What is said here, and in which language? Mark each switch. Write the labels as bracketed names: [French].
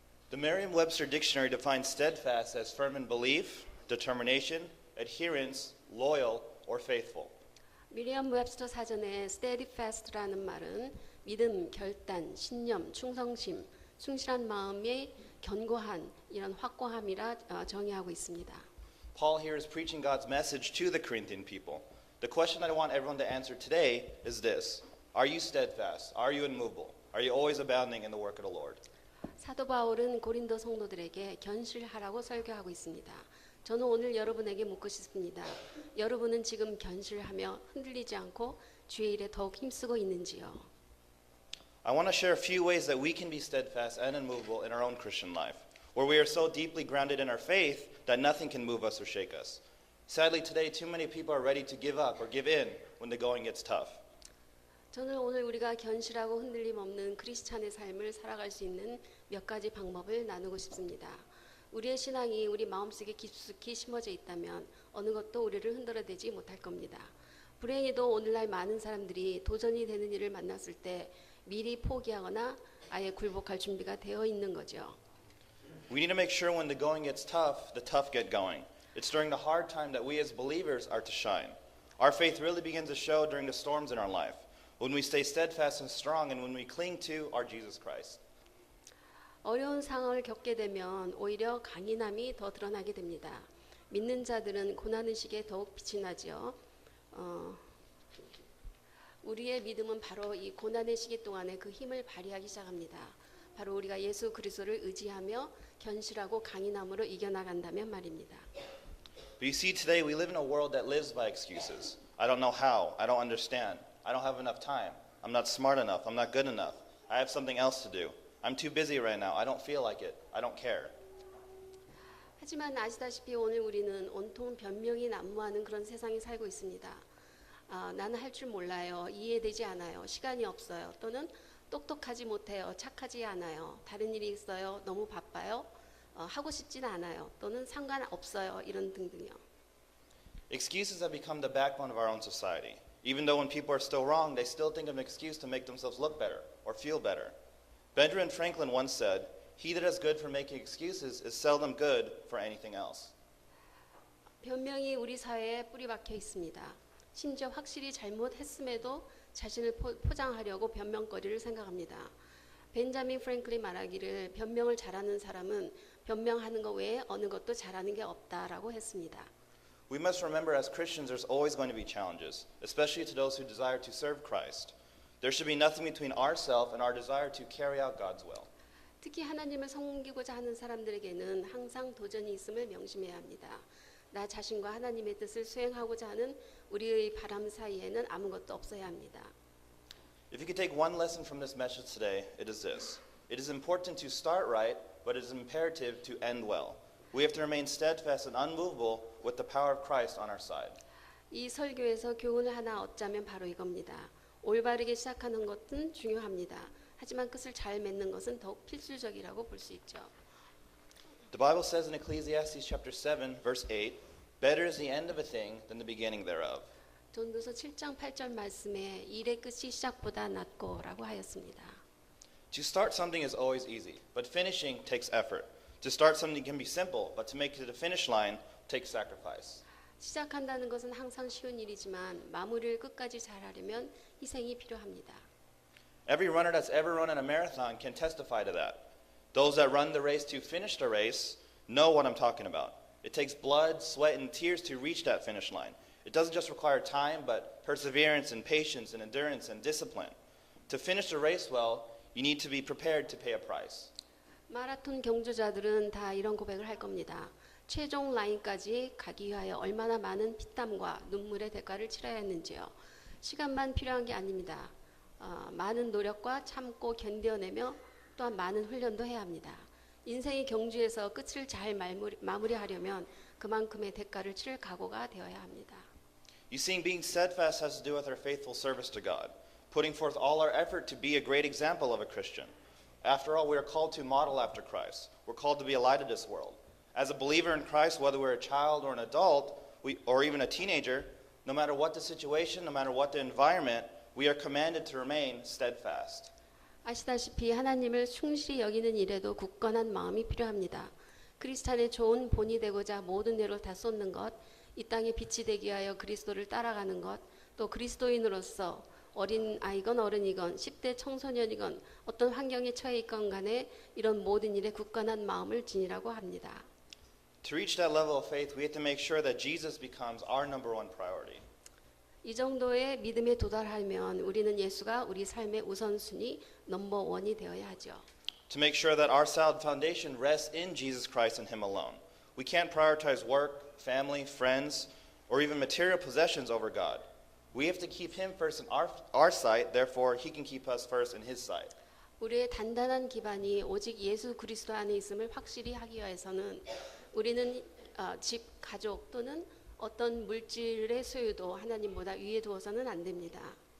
[English] The Merriam-Webster Dictionary defines steadfast as firm in belief, determination, adherence, loyal, or faithful. [Korean] 미리엄 웹스터 사전에 steadfast라는 말은 믿음, 결단, 신념, 충성심, 충실한 마음의 견고한 이런 확고함이라 정의하고 있습니다. [English] Paul here is preaching God's message to the Corinthian people. The question that I want everyone to answer today is this: Are you steadfast? Are you immovable? Are you always abounding in the work of the Lord? [Korean] 사도 바울은 고린도 성도들에게 견실하라고 설교하고 있습니다. 저는 오늘 여러분에게 묻고 싶습니다. 여러분은 지금 견실하며 흔들리지 않고 주의 일에 더욱 힘쓰고 있는지요? [English] I want to share a few ways that we can be steadfast and immovable in our own Christian life, where we are so deeply grounded in our faith that nothing can move us or shake us. Sadly, today, too many people are ready to give up or give in when the going gets tough. [Korean] 저는 오늘 우리가 견실하고 흔들림 없는 크리스찬의 삶을 살아갈 수 있는 몇 가지 방법을 나누고 싶습니다. 우리의 신앙이 우리 마음속에 깊숙이 심어져 있다면 어느 것도 우리를 흔들어대지 못할 겁니다. 불행히도 오늘날 많은 사람들이 도전이 되는 일을 만났을 때 미리 포기하거나 아예 굴복할 준비가 되어 있는 거죠. [English] We need to make sure when the going gets tough, the tough get going. It's during the hard time that we as believers are to shine. Our faith really begins to show during the storms in our life, when we stay steadfast and strong and when we cling to our Jesus Christ. [Korean] 어려운 상황을 겪게 되면 오히려 강인함이 더 드러나게 됩니다. 믿는 자들은 고난의 시기에 더욱 빛이 나지요. 우리의 믿음은 바로 이 고난의 시기 동안에 그 힘을 발휘하기 시작합니다. 바로 우리가 예수 그리스도를 의지하며 견실하고 강인함으로 이겨나간다면 말입니다. [English] But you see, today we live in a world that lives by excuses. I don't know how. I don't understand. I don't have enough time. I'm not smart enough. I'm not good enough. I have something else to do. I'm too busy right now. I don't feel like it. I don't care. [Korean] 하지만 아시다시피 오늘 우리는 온통 변명이 난무하는 그런 세상에 살고 있습니다. 나는 할 줄 몰라요. 이해되지 않아요. 시간이 없어요. 또는 똑똑하지 못해요. 착하지 않아요. 다른 일이 있어요. 너무 바빠요. 하고 싶진 않아요. 또는 상관없어요. 이런 등등요. [English] Excuses have become the backbone of our own society. Even though when people are still wrong, they still think of an excuse to make themselves look better or feel better. Benjamin Franklin once said, "He that is good for making excuses is seldom good for anything else." [Korean] 변명이 우리 사회에 뿌리 박혀 있습니다. 심지어 확실히 잘못했음에도 자신을 포장하려고 변명거리를 생각합니다. 벤자민 프랭클린 말하기를 변명을 잘하는 사람은 변명하는 것 외에 어느 것도 잘하는 게 없다라고 했습니다. [English] We must remember as Christians there's always going to be challenges, especially to those who desire to serve Christ. There should be nothing between ourselves and our desire to carry out God's will. [Korean] 특히 하나님을 섬기고자 하는 사람들에게는 항상 도전이 있음을 명심해야 합니다. 나 자신과 하나님의 뜻을 수행하고자 하는 우리의 바람 사이에는 아무것도 없어야 합니다. [English] If you could take one lesson from this message today, it is this. It is important to start right, but it is imperative to end well. We have to remain steadfast and unmovable with the power of Christ on our side. [Korean] 이 설교에서 교훈을 하나 얻자면 바로 이겁니다. 올바르게 시작하는 것은 중요합니다. 하지만 끝을 잘 맺는 것은 더욱 필수적이라고 볼 수 있죠. [English] The Bible says in Ecclesiastes chapter 7, verse 8, "Better is the end of a thing than the beginning thereof." [Korean] 전도서 7장 8절 말씀에 일의 끝이 시작보다 낫고라고 하였습니다. [English] To start something is always easy, but finishing takes effort. To start something can be simple, but to make it to the finish line takes sacrifice. [Korean] 시작한다는 것은 항상 쉬운 일이지만 마무리를 끝까지 잘하려면 희생이 필요합니다. [English] Every runner that's ever run in a marathon can testify to that. Those that run the race to finish the race know what I'm talking about. It takes blood, sweat, and tears to reach that finish line. It doesn't just require time, but perseverance and patience and endurance and discipline. To finish the race well, you need to be prepared to pay a price. [Korean] 마라톤 경주자들은 다 이런 고백을 할 겁니다. 최종 라인까지 가기 위하여 얼마나 많은 피땀과 눈물의 대가를 치러야 했는지요. 시간만 필요한 게 아닙니다. 많은 노력과 참고 견뎌내며 또한 많은 훈련도 해야 합니다. 인생의 경주에서 끝을 잘 마무리하려면 그만큼의 대가를 치를 각오가 되어야 합니다. [English] You see, being steadfast has to do with our faithful service to God, putting forth all our effort to be a great example of a Christian. After all, we are called to model after Christ. We're called to be a light of this world. As a believer in Christ, whether we're a child or an adult, or even a teenager, no matter what the situation, no matter what the environment, we are commanded to remain steadfast. [Korean] 아시다시피 하나님을 충실히 여기는 일에도 굳건한 마음이 필요합니다. 크리스찬의 좋은 본이 되고자 모든 애를 다 쏟는 것, 이 땅에 빛이 되기 위하여 그리스도를 따라가는 것, 또 그리스도인으로서 어린 아이건 어른이건 10대 청소년이건 어떤 환경에 처해 있건 간에 이런 모든 일에 굳건한 마음을 지니라고 합니다. [English] To reach that level of faith, we have to make sure that Jesus becomes our number one priority. [Korean] 이 정도의 믿음에 도달하면 우리는 예수가 우리 삶의 우선순위 넘버원이 되어야 하죠. [English] To make sure that our solid foundation rests in Jesus Christ and Him alone. We can't prioritize work, family, friends, or even material possessions over God. We have to keep Him first in our sight, therefore He can keep us first in His sight. [Korean] 우리의 단단한 기반이 오직 예수 그리스도 안에 있음을 확실히 하기 위해서는 우리는 집, 가족 또는 어떤 물질의 소유도 하나님보다 위에 두어서는 안 됩니다.